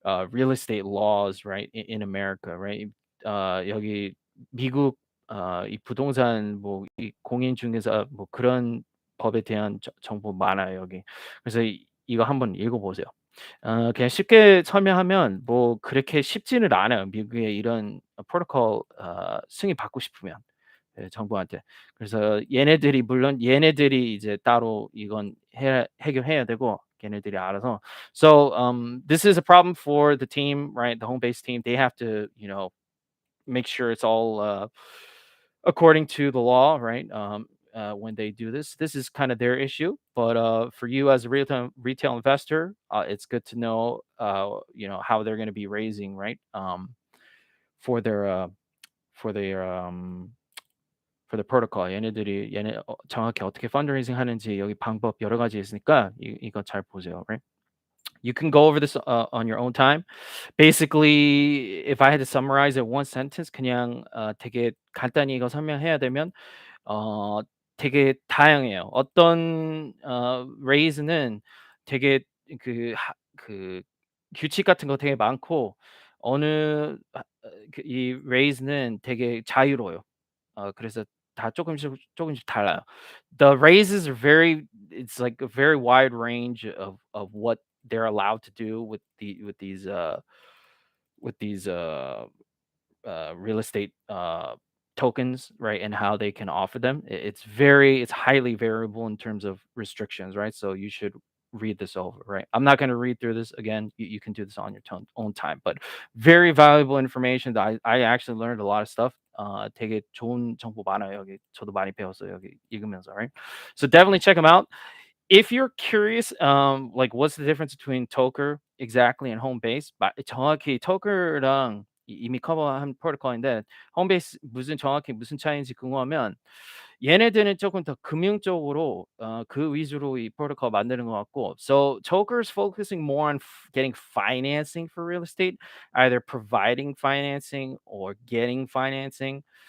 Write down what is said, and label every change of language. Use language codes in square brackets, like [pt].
[en] real estate laws, right, in America, right? [ko] 여기 미국 이 부동산 뭐 이 공인중개사 뭐 그런 법에 대한 정보 많아요 여기. 그래서 이거 한번 읽어보세요. 그냥 쉽게 설명하면 뭐 그렇게 쉽지는 않아요. 미국의 이런 프로토콜 승인 받고 싶으면. 예 정부한테. 그래서 얘네들이 물론 얘네들이 이제 따로 이건 해결해야 되고 걔네들이 알아서. [en] So this is a problem for the team, right? The home base team. They have to, make sure it's all according to the law, right? When they do this, this is kind of their issue. But for you as a retail investor, it's good to know, how they're going to be raising, right? For their for their for the protocol. [ko] 얘네들이 정확히 어떻게 fundraising 하는지 여기 방법 여러 가지 있으니까 이거 잘 보세요, right? [en] You can go over this on your own time. Basically, if I had to summarize it one sentence, [ko] 그냥 되게 간단히 이거 설명해야 되면 어 되게 다양해요. 어떤 raise는 되게 그 규칙 같은 거 되게 많고 어느 이 raise는 되게 자유로워요. 그래서 다 조금씩 달라요. [en] The raises are very it's like a very wide range of what they're allowed to do with these real estate tokens, right? And how they can offer them. It's highly variable in terms of restrictions, right? So you should read this over, right? I'm not going to read through this again. You can do this on your own time, but very valuable information that I actually learned a lot of stuff. [ko] 되게 좋은 정보 많아요. 여기 저도 많이 배웠어요. 여기 읽으면서, right? [en] So definitely check them out. If you're curious, like what's the difference between Tokr exactly and Homebase? [ko] 정확히 Tokr랑 이미 커버한 프로토콜인데 홈베이스 정확히 무슨 차이인지 궁금하면 얘네들은 조금 더 금융 쪽으로 그 위주로 이 프로토콜 만드는 것 같고 [en] so Toker is focusing more on getting financing for real estate, either providing financing or getting financing.